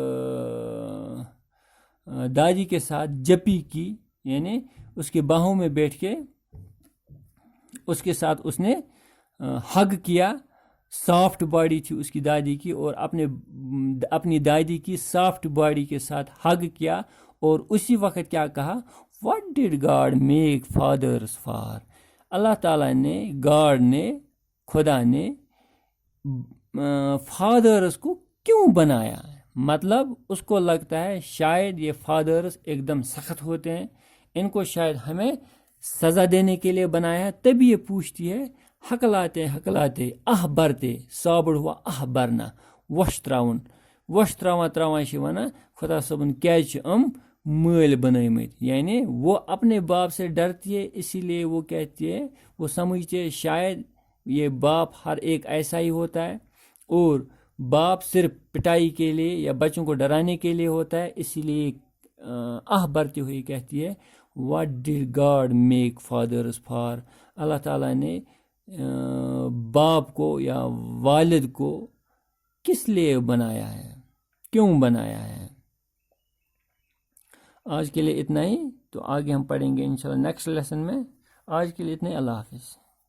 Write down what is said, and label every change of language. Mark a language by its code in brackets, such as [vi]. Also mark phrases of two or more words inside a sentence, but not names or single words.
[ur] دادی کے ساتھ جپی کی، یعنی اس کے باہوں میں بیٹھ کے اس کے ساتھ اس نے ہگ کیا، [en] soft body [ur] تھی اس کی دادی کی، اور اپنی دادی کی [en] soft body [ur] کے ساتھ ہگ کیا، اور اسی وقت کیا کہا، [en] What did God make fathers for? [ur] اللہ تعالیٰ نے، گاڈ نے، خدا نے فادرز کو کیوں بنایا؟ مطلب اس کو لگتا ہے شاید یہ فادرز ایک دم سخت ہوتے ہیں، ان کو شاید ہمیں سزا دینے کے لیے بنایا ہے، تبھی یہ پوچھتی ہے ہکلاتے ہکلاتے [ks] برتے صابڑ ہوا برنا وش تراؤن تراوان چھ ونان خدا صاحبن کیازِ چھِ مٲلۍ بنٲیمٕتۍ، [ur] یعنی وہ اپنے باپ سے ڈرتی ہے، اسی لیے وہ کہتی ہے، وہ سمجھتی ہے شاید یہ باپ ہر ایک ایسا ہی ہوتا ہے، اور باپ صرف پٹائی کے لیے یا بچوں کو ڈرانے کے لیے ہوتا ہے، اسی لیے بھرتی ہوئی کہتی ہے [en] What did God make fathers for? [ur] اللہ تعالیٰ نے باپ کو یا والد کو کس لیے بنایا ہے، کیوں بنایا ہے؟ آج کے لیے اتنا ہی، تو آگے ہم پڑھیں گے انشاءاللہ [en] next lesson [ur] میں۔ آج کے لیے اتنا ہی، اللہ حافظ۔